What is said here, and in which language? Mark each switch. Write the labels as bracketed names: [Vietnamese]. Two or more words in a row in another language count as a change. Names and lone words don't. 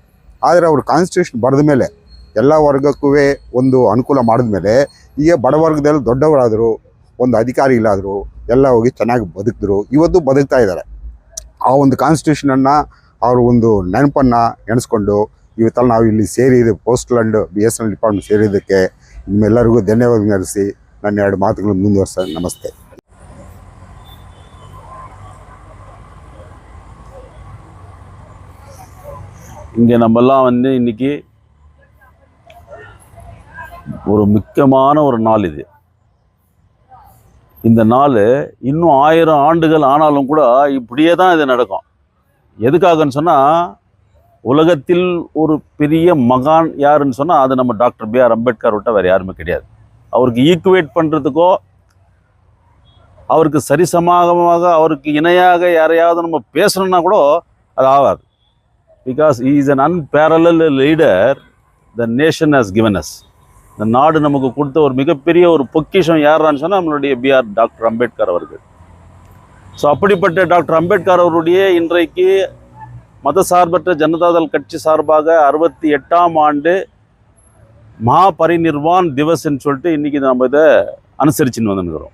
[Kannada] ಆದರೆ ಅವರು ಕಾನ್ಸ್ಟಿಟ್ಯೂಷನ್ ಬರೆದ ಮೇಲೆ ಎಲ್ಲ ವರ್ಗಕ್ಕೂ ಒಂದು ಅನುಕೂಲ ಮಾಡಿದ್ಮೇಲೆ ಈಗ ಬಡವರ್ಗದಲ್ಲಿ ದೊಡ್ಡವರಾದರು, ಒಂದು ಅಧಿಕಾರಿಗಳಾದರು, ಎಲ್ಲ ಹೋಗಿ ಚೆನ್ನಾಗಿ ಬದುಕಿದ್ರು. ಇವತ್ತು ಬದುಕ್ತಾ ಇದ್ದಾರೆ. ಆ ಒಂದು ಕಾನ್ಸ್ಟಿಟ್ಯೂಷನನ್ನು ಅವರು ಒಂದು ನೆನಪನ್ನು ಎಣಿಸ್ಕೊಂಡು ಇವತ್ತಲ್ಲಿ ನಾವು ಇಲ್ಲಿ ಸೇರಿದ್ದು ಪೋಸ್ಟಲ್ ಆ್ಯಂಡ್ BSNL ಡಿಪಾರ್ಟ್ಮೆಂಟ್ ಸೇರಿದ್ದಕ್ಕೆ ನಿಮ್ಮೆಲ್ಲರಿಗೂ ಧನ್ಯವಾದ ನಡೆಸಿ ನನ್ನ 2 ಮಾತುಗಳನ್ನು ಮುಂದುವರಿಸ. ನಮಸ್ತೆ. [Tamil] இங்கே நம்மெல்லாம் வந்து இன்னைக்கு ஒரு முக்கியமான ஒரு நாள் இது. இந்த நாள் இன்னும் 1000 ஆண்டுகள் ஆனாலும் கூட இப்படியே தான் இது நடக்கும். எதுக்காகன்னு சொன்னால், உலகத்தில் ஒரு பெரிய மகான் யாருன்னு சொன்னால் அது நம்ம டாக்டர் B.R. அம்பேத்கர் விட்ட வேறு யாருமே கிடையாது. அவருக்கு ஈக்குவேட் பண்ணுறதுக்கோ அவருக்கு சரிசமமாக அவருக்கு இணையாக யாரையாவது நம்ம பேசணுன்னா கூட அது ஆகாது. [English] Because he is an unparalleled leader the nation has given us. [Tamil] இந்த நாடு நமக்கு கொடுத்த ஒரு மிகப்பெரிய ஒரு பொக்கிஷம் யாரான்னு சொன்னால் நம்மளுடைய டாக்டர் அம்பேத்கர் அவர்கள். ஸோ அப்படிப்பட்ட டாக்டர் அம்பேத்கர் அவருடைய இன்றைக்கு மதசார்பற்ற ஜனதாதள் கட்சி சார்பாக 68ஆம் ஆண்டு மகாபரிநிர்வான் திவஸ்ன்னு சொல்லிட்டு இன்றைக்கி நம்ம இதை அனுசரிச்சுன்னு வந்துருக்கிறோம்.